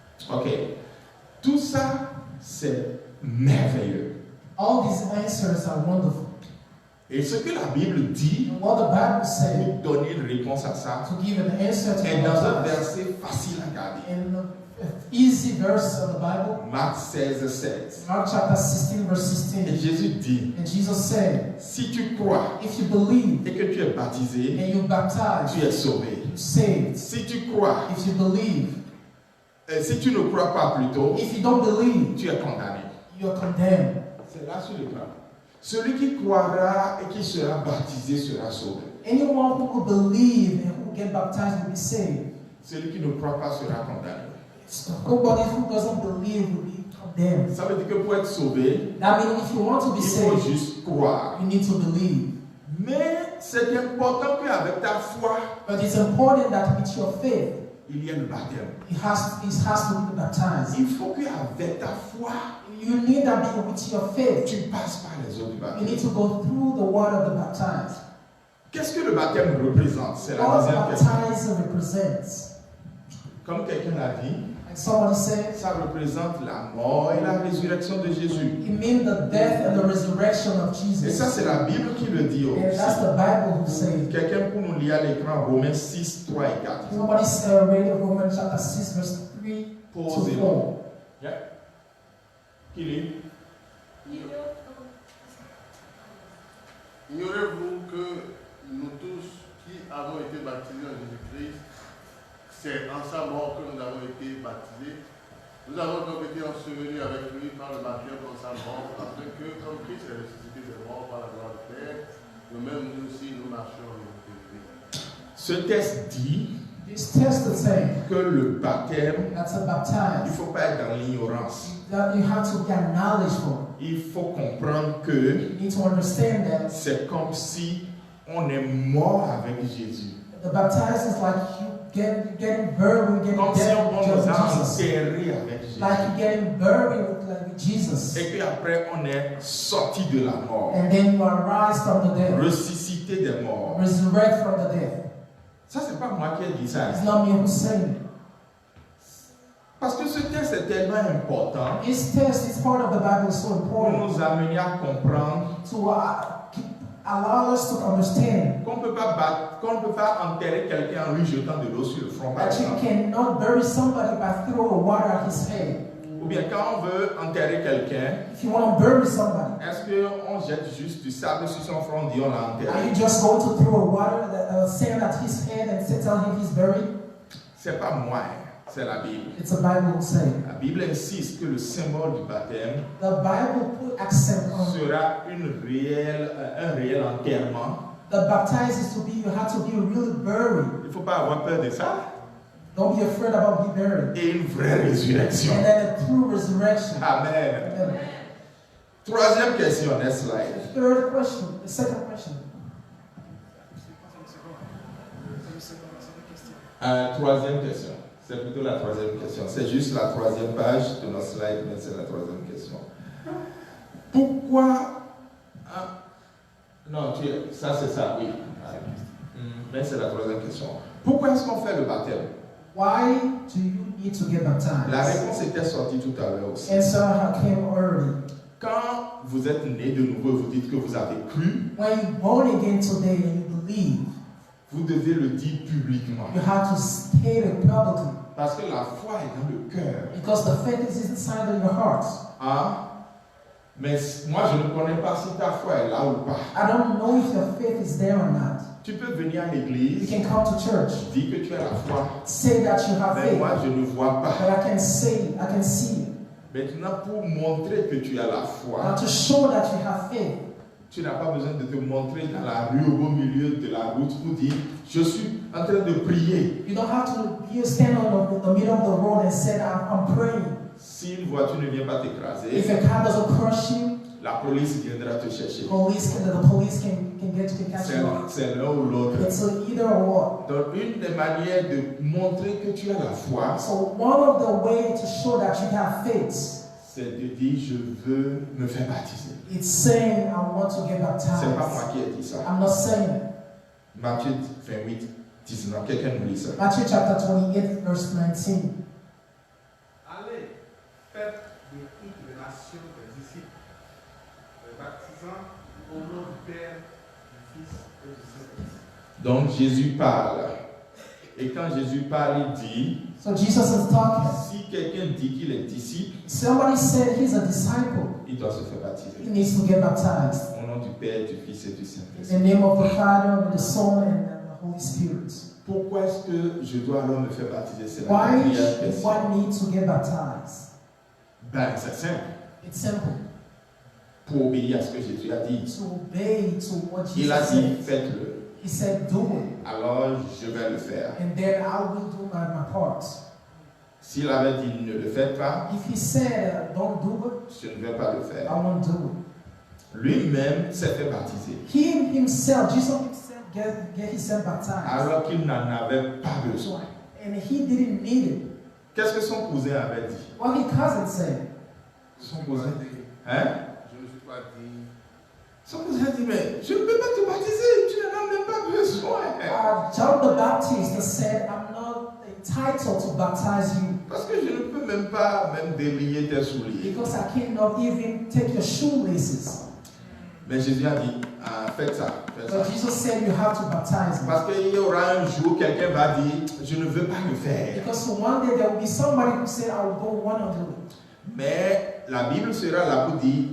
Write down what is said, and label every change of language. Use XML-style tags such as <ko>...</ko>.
<fr>Ok. Tout ça, c'est merveilleux.</fr> <en>All these answers are wonderful.</en> <fr>Et ce que la Bible dit</fr> <en>And what the Bible says</en> <fr>pour donner une réponse à ça</fr> <en>to give an answer to</en> <fr>est dans un</fr> <en>the</en> <fr>verset facile à garder.</fr> <en>in an easy verse of the Bible,</en> <fr>Marc 16:16.</fr> <en>Mark chapter 16, verse</en> <fr>Et</fr> <en>16.</en> <fr>Jésus dit,</fr> <en>And Jesus said,</en> <fr>si tu crois</fr> <en>if you believe</en> <fr>et que tu es baptisé,</fr> <en>and you baptize,</en> <fr>tu es sauvé.</fr> <en>you're saved.</en> <fr>Si tu crois,</fr> <en>If you believe,</en> <fr>si tu ne crois pas plutôt,</fr> <en>if you don't believe,</en> <fr>tu es condamné.</fr> <en>you're condemned.</en> <fr>C'est là sur l'écran. Celui qui croira et qui sera baptisé sera sauvé.</fr> <en>Anyone who will believe and who will get baptized will be saved.</en> <fr>Celui qui ne croit pas sera condamné.</fr> <en>Nobody who doesn't believe will be condemned.</en> <fr>Ça veut dire que pour être sauvé,</fr> <en>That means if you want to be</en> <fr>il faut</fr> <en>saved,</en> <fr>juste croire.</fr> <en>you need to believe.</en> <fr>Mais c'est important qu'avec ta foi,</fr> <en>But it's important that with your faith,</en> <fr>il y ait le baptême.</fr> <en>it has to be baptized.</en> <fr>Il faut qu'avec ta foi,</fr> <en>You need that be with your faith.</en> <fr>tu passes par les eaux du</fr> <en>You</en> <fr>baptême.</fr> <en>need to go through the water of the baptized.</en> <fr>Qu'est-ce que le baptême représente? C'est la</fr> <en>What</en> <fr>deuxième question.</fr> <en>baptized represents,</en> <fr>Comme quelqu'un l'a dit,</fr> <en>like somebody said,</en> <fr>ça représente la mort et la résurrection de Jésus.</fr> <en>it means the death and the resurrection of</en> <fr>Et ça,</fr> <en>Jesus.</en> <fr>c'est la Bible qui le dit</fr> <en>And that's</en> <fr>aussi.</fr> <en>the Bible who says.</en> <fr>Quelqu'un pour nous lire à l'écran Romains 6, 3 et 4.</fr> <en>Somebody read Romans chapter 6, verse 3 to</en> <fr>Posez-le.</fr> <en>4. Yeah.</en> <fr>Qui lit? Ignorez-vous que nous tous qui avons été baptisés en Jésus-Christ, c'est en sa mort que nous avons été baptisés. Nous avons donc été ensevelis avec lui par le baptême dans sa mort, afin que, comme Christ est ressuscité des morts par la gloire du Père, nous-mêmes nous aussi nous marchions en lui. Ce texte dit</fr> <en>This test is saying</en> <fr>que le baptême,</fr> <en>that to</en> <fr>il ne</fr> <en>baptize,</en> <fr>faut pas être dans l'ignorance.</fr> <en>that you have to get knowledge for.</en> <fr>Il faut comprendre que</fr> <en>You need to understand that</en> <fr>c'est comme si on est mort avec Jésus.</fr> <en>the baptize is like you getting buried, getting</en> <fr>Comme si</fr> <en>dead</en> <fr>on</fr> <en>with</en> <fr>nous a</fr> <en>Jesus.</en> <fr>enterrés avec Jésus.</fr> <en>Like you getting buried with Jesus.</en> <fr>Et puis après, on est sorti de la mort,</fr> <en>And then you arise from the dead.</en> <fr>ressuscité des morts.</fr> <en>Resurrect from the dead.</en> <fr>Ça, c'est pas moi qui ai dit ça.</fr> <en>It's not me who's saying it.</en> <fr>Parce que ce texte est tellement important</fr> <en>This test, this part of the Bible is so</en> <fr>pour</fr> <en>important</en> <fr>nous amener à comprendre</fr> <en>to allow us to understand</en> <fr>qu'on ne peut pas enterrer quelqu'un en lui jetant de l'eau sur le front, par</fr> <en>that you</en> <fr>exemple.</fr> <en>cannot bury somebody by throwing water at his head.</en> <fr>Ou bien quand on veut enterrer quelqu'un,</fr> <en>If you want to bury somebody,</en> <fr>est-ce qu'on jette juste du sable sur son front, on dit on l'a</fr> <en>are</en> <fr>enterré?</fr> <en>you just going to throw water, sand at his head and tell him he's buried?</en> <fr>C'est pas moi, c'est la Bible.</fr> <en>It's a Bible saying.</en> <fr>La Bible insiste que le symbole du baptême</fr> <en>The Bible put accent on</en> <fr>sera un réel enterrement.</fr> <en>the baptized is to be, you have to be really buried.</en> <fr>Il ne faut pas avoir peur de ça.</fr> <en>Don't be afraid about being buried.</en> <fr>Et une vraie résurrection.</fr> <en>And then a true resurrection.</en> <fr>Amen.</fr> <en>And</en> <fr>Troisième question,</fr> <en>next slide. the third question, the second question.</en> <fr>Troisième question. C'est plutôt la troisième question. C'est juste la troisième page de notre slide, mais c'est la troisième question. Pourquoi... non, ça c'est ça, oui. Mais c'est la troisième question. Pourquoi est-ce qu'on fait le baptême?</fr> <en>Why do you need to get baptized?</en> <fr>La réponse était sortie tout à l'heure aussi.</fr> <en>Answer came early.</en> <fr>Quand vous êtes né de nouveau et vous dites que vous avez cru,</fr> <en>When you're born again today and you believe,</en> <fr>vous devez le dire publiquement.</fr> <en>you have to state it publicly.</en> <fr>Parce que la foi est dans le cœur.</fr> <en>Because the faith is inside of your heart.</en> <fr>Hein? Mais moi, je ne connais pas si ta foi est là ou pas.</fr> <en>I don't know if your faith is there or not.</en> <fr>Tu peux venir à</fr> <en>You</en> <fr>l'église,</fr> <en>can come to church,</en> <fr>dire que tu as la foi,</fr> <en>say that you have</en> <fr>mais</fr> <en>faith,</en> <fr>moi, je ne vois pas.</fr> <en>but I can say, I can see it.</en> <fr>Maintenant, pour montrer que tu as la</fr> <en>Now</en> <fr>foi,</fr> <en>to show that you have faith,</en> <fr>tu n'as pas besoin de te montrer dans la rue, au beau milieu de la route, pour dire, je suis en train de prier.</fr> <en>you don't have to stand in the middle of the road and say, I'm praying.</en> <fr>Si une voiture ne vient pas t'écraser,</fr> <en>If a car doesn't crush you,</en> <fr>la police viendra te chercher.</fr> <en>the police can catch you up.</en> <fr>C'est l'un ou l'autre.</fr> <en>It's either or what.</en> <fr>Donc, une des manières de montrer que tu as la foi,</fr> <en>So one of the ways to show that you have faith,</en> <fr>c'est de dire, je veux me faire baptiser.</fr> <en>it's saying, I want to get</en> <fr>C'est pas moi qui ai dit ça.</fr> <en>I'm not saying it.</en> <fr>Matthieu 28, 19. Quelqu'un nous lit ça.</fr> <en>Matthew chapter 28, verse 19.</en> <fr>Allez, faites de toutes les nations des disciples, les baptisant au nom du Père, du Fils et du Saint-Esprit. Donc Jésus parle. Et quand Jésus parle, il dit,</fr> <en>So Jesus is talking.</en> <fr>si quelqu'un dit qu'il est disciple,</fr> <en>Somebody said he's a disciple.</en> <fr>il doit se faire baptiser.</fr> <en>He needs to get baptized.</en> <fr>Au nom du Père, du Fils et du</fr> <en>In</en> <fr>Saint-Esprit.</fr> <en>the name of the Father, and the Son, and the Holy Spirit.</en> <fr>Pourquoi est-ce que je dois alors me faire baptiser? C'est la</fr> <en>Why</en> <fr>première</fr> <en>should</en> <fr>question.</fr> <en>one need to get baptized?</en> <fr>Ben, c'est simple.</fr> <en>It's simple.</en> <fr>Pour obéir à ce que Jésus a dit.</fr> <en>To obey to what</en> <fr>Il a</fr> <en>Jesus</en> <fr>dit,</fr> <en>said.</en> <fr>faites-le.</fr> <en>He said, do it.</en> <fr>Alors, je vais le faire.</fr> <en>And then I will do my part.</en> <fr>S'il avait dit, ne le faites pas,</fr> <en>If he said, don't do it,</en> <fr>je ne vais pas le</fr> <en>I</en> <fr>faire.</fr> <en>won't do it.</en> <fr>Lui-même s'est fait baptiser.</fr> <en>He himself, Jesus himself, get himself baptized.</en> <fr>Alors qu'il n'en avait pas besoin.</fr> <en>And he didn't need it.</en> <fr>Qu'est-ce que son cousin avait dit?</fr> <en>What his cousin said.</en> <fr>Son cousin dit, hein? Je ne suis pas digne. Son cousin dit, mais je ne peux pas te baptiser, tu n'en as même pas besoin.</fr> <en>John the Baptist said, I'm not entitled to baptize you</en> <fr>Parce que je ne peux même pas délier tes souliers.</fr> <en>because I cannot even take your shoelaces.</en> <fr>Mais Jésus a dit, ah, faites ça, faites</fr> <en>But</en> <fr>ça.</fr> <en>Jesus said you have to baptize me.</en> <fr>Parce qu'il y aura un jour, quelqu'un va dire, je ne veux pas le faire.</fr> <en>Because one day there will be somebody who said, I will go want to do it.</en> <fr>Mais la Bible sera là pour dire,</fr>